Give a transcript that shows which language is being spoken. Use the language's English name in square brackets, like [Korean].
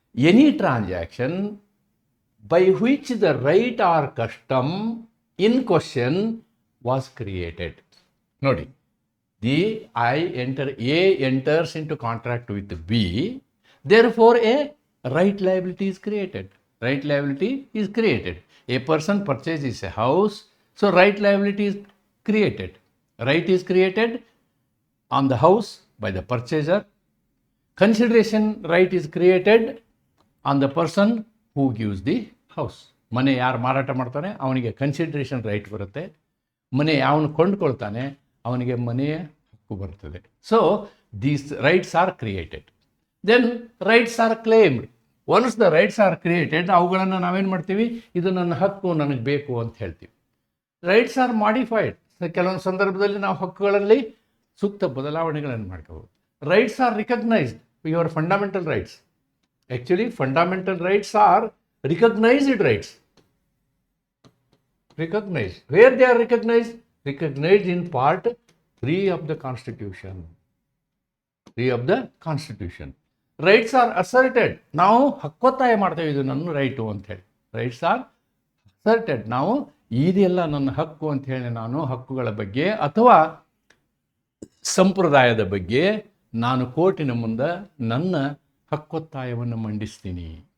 [English] Any transaction by which the right or custom in question was created. ನೋಡಿ, A enters into contract with B, therefore a right liability is created. Right liability is created. A person purchases a house, so right liability is created. Right is created on the house by the purchaser. Consideration right is created on the person who gives the house. [Kannada] ಮನೆ ಯಾರು ಮಾರಾಟ ಮಾಡ್ತಾನೆ ಅವನಿಗೆ consideration right ಬರುತ್ತೆ. ಮನೆ ಯಾವನು ಕೊಂಡ್ಕೊಳ್ತಾನೆ ಅವನಿಗೆ ಮನೆಯ ಹಕ್ಕು ಬರ್ತದೆ. [English] So these rights are created. Then rights are claimed. Once the rights are created, [Kannada] ಅವುಗಳನ್ನು ನಾವೇನು ಮಾಡ್ತೀವಿ? ಇದು ನನ್ನ ಹಕ್ಕು, ನನಗೆ ಬೇಕು ಅಂತ ಹೇಳ್ತೀವಿ. [English] Rights are modified. [Kannada] ಕೆಲವೊಂದು ಸಂದರ್ಭದಲ್ಲಿ ನಾವು ಹಕ್ಕುಗಳಲ್ಲಿ ಸೂಕ್ತ ಬದಲಾವಣೆಗಳನ್ನು ಮಾಡ್ಕೋಬೋದು. [English] Rights are recognised, your fundamental rights. Actually fundamental rights are recognised rights. Recognized. Where they are recognized? Recognized in part 3 of the Constitution. 3 of the Constitution. Rights are asserted. [Kannada] ನಾವು ಹಕ್ಕೊತ್ತಾಯ ಮಾಡ್ತೇವೆ, ಇದು ನನ್ನ ರೈಟು ಅಂತ ಹೇಳಿ. [English] Rights are asserted. [Kannada] ನಾವು ಇದೆಲ್ಲ ನನ್ನ ಹಕ್ಕು ಅಂತ ಹೇಳಿ ನಾನು ಹಕ್ಕುಗಳ ಬಗ್ಗೆ ಅಥವಾ ಸಂಪ್ರದಾಯದ ಬಗ್ಗೆ ನಾನು ಕೋರ್ಟಿನ ಮುಂದೆ ನನ್ನ ಹಕ್ಕೊತ್ತಾಯವನ್ನು ಮಂಡಿಸ್ತೀನಿ.